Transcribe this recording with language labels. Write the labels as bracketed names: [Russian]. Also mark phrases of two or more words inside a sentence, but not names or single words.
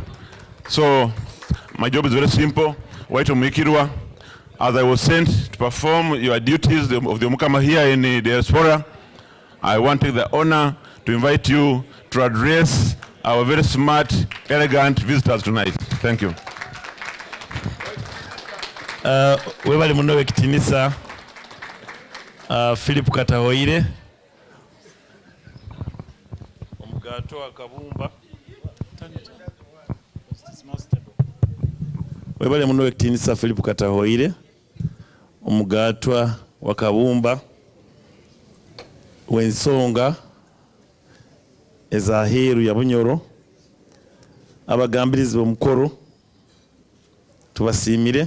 [English] So my job is very simple. Waito Mikirwa. As I was sent to perform your duties of the Mukama here in the diaspora, I want to take the honor to invite you to address our very smart, elegant visitors tonight. Thank you. [Nyoro] Webali muno wekitinisa Philip Katahoire omugato akabumba. Webali muno wekitinisa Philip Katahoire omugatwa wakabumba wensonga ezaheru ya Bunyoro abagambirizi b'omukoro tubasimire.